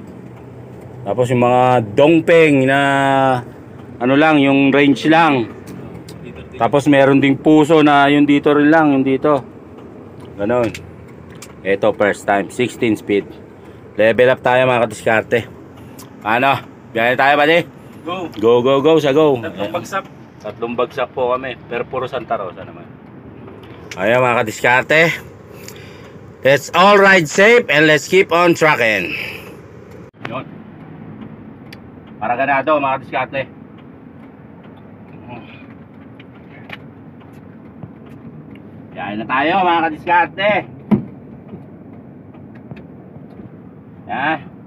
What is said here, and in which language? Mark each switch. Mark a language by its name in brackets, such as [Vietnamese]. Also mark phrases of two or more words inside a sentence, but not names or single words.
[Filipino] Tapos yung mga dongpeng na ano lang, yung range lang. Tapos meron ding puso na yung dito rin lang, yung dito. Ganon. Ito [English] first time, [Filipino] 16 speed. [English] Level up [Filipino] tayo mga kadiskarte. Ano? Biyahe tayo Buddy? Go! Go, go, go sa go. 3 bagsak. 3 bagsak po kami. Pero puro Santa Rosa naman. Ayan mga kadiskarte. [English] Let's all ride safe and let's keep on trucking. [Filipino] Yun. Para ganado mga kadiskarte. Biyahe na tayo mga kadiskarte. Yan.